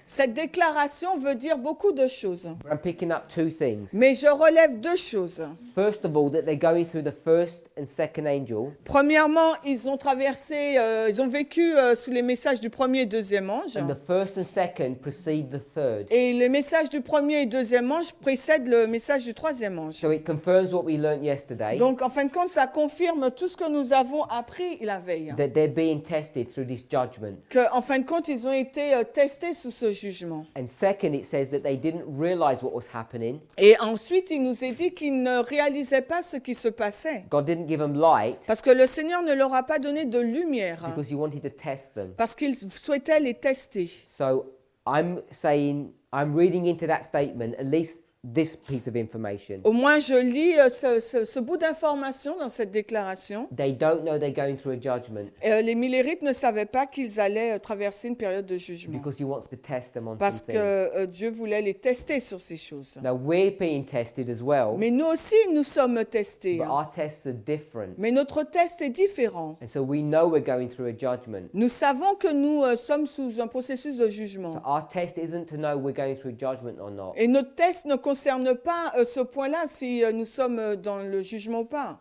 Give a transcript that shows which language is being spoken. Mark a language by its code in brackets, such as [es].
[fr] Cette déclaration veut dire beaucoup de choses. [en] but I'm picking up two things. [fr] Mais je relève 2 choses. [en] First of all, that they're going through the first and second angel, [fr] Premièrement, ils ont vécu sous les messages du premier et deuxième ange. [en] and the first and second precede the third. [fr] Et les messages du premier et deuxième ange précèdent le message du troisième ange. [en] So it confirms what we learnt yesterday, [fr] Donc, en fin de compte, ça confirme tout ce que nous avons appris la veille. [en] that they're being tested through this judgment. [fr] Qu'en fin de compte, ils ont été testés sous ce jugement. [en] And second, it says that they didn't realize what was happening. [fr] Et ensuite, il nous est dit qu'ils ne réalisaient pas ce qui se passait. [en] God didn't give them light [fr] Parce que le Seigneur ne leur a pas donné de lumière. [en] because he wanted to test them. [fr] Parce qu'il souhaitait les tester. [en] So I'm reading into that statement, at least this piece of information. [fr] Au moins, je lis ce bout d'information dans cette déclaration. [en] They don't know they're going through a judgment [fr] Les Millérites ne savaient pas qu'ils allaient traverser une période de jugement. [en] because he wants to test them on [fr] Parce [en] some things. [fr] que Dieu voulait les tester sur ces choses. [en] Now we're being tested as well, [fr] Mais nous aussi, nous sommes testés. [en] but our tests are different. [fr] Mais notre test est différent. [en] And so we know we're going through a judgment. [fr] Nous savons que nous sommes sous un processus de [en] So [fr] jugement. [en] our test isn't to know we're going through judgment or not. [fr] Et notre test ne consiste concerne pas ce point-là, si nous sommes dans le jugement ou pas.